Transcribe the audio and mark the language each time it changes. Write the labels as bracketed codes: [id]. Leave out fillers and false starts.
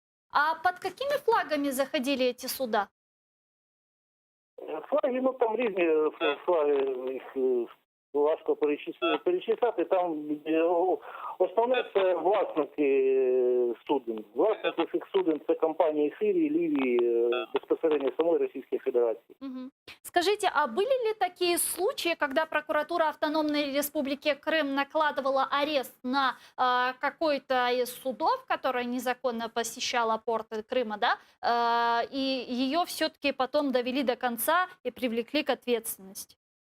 [ru] А под какими флагами заходили эти суда? [uk] Флаги, ну там різні флаги, їх важко перечисляти. Там основне це власники суден. Власники цих суден це компанії Сирії, Лівії, безпосередньо самої Російської Федерації. Мгм. [ru] Скажите, а были ли такие случаи, когда прокуратура Автономной Республики Крым накладывала арест на какой-то из судов, которая незаконно посещала порты Крыма, да, и ее все-таки потом довели до конца и привлекли к ответственности?